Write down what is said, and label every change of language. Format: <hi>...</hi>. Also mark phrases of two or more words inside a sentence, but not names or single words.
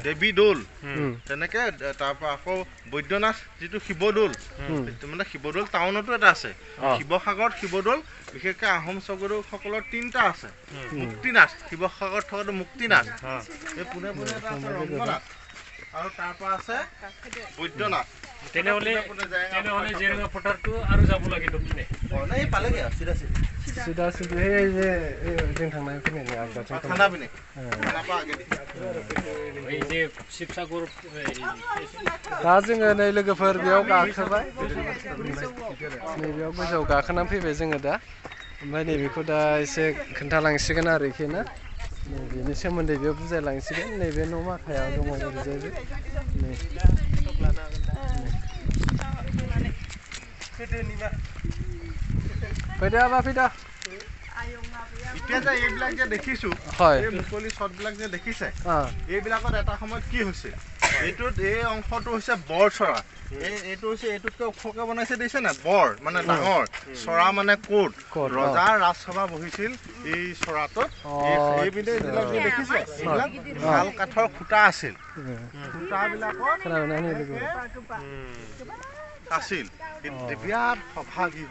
<as>দেৱী দৌল তেনেকে তাৰ পৰা আকৌ বৈদ্যনাথ যিটো শিৱদৌল মানে শিৱদৌল টাউনতো এটা আছে শিৱসাগৰত শিৱদৌল বিশেষকৈ আহোম স্বৰ্গদেউসকলৰ 3টা আছে মুক্তিনাথ শিৱসাগৰত থকাটো মুক্তিনাথ এই পোনে পোনে এটা আছে ৰংগনাথ আৰু তাৰ পৰা আছে বৈদ্যনাথ তেনেহ'লে জেৰেঙা পথাৰটো আৰু যাব লাগে দক্ষিণে এই পালেগে চিধা চিধা সেই যে</as> <brx>जों थांनाय फैनायनि आगदाथिं खाना पिने खाना पा आगे ओइ जे शिबसागर दा जोङो नै लोगोफोर बेयाव गाखोबाय नैबेयाव गोजौआव गाखोनानै फैबाय जोङो दा ओमफ्राय नैबेखौ दा एसे खोन्थालांसिगोन आरोखि ना बेनि सोमोन्दै बेयाव बुजायलांसिगोन नैबे न' माखाया दङ ओरैजायबो नै फैदो आबा फैदो</brx> <as>এতিয়া যে এইবিলাক যে দেখিছো এই মুকলি শ্বটবিলাক যে দেখিছে এইবিলাকত এটা সময়ত কি হৈছে এইটোত এই অংশটো হৈছে বৰ চৰা এইটো হৈছে এইটোতকৈ ওখকৈ বনাইছে দিছে না বৰ মানে ডাঙৰ চৰা মানে কোট ৰজাৰ ৰাজসভা বহিছিল এই চৰাটোত এইবিলাক যে দেখিছে এইবিলাক ভাল কাঠৰ খুঁটা আছিল খুঁটাবিলাকত আছিল বিৰাট সভা গৃহ</as>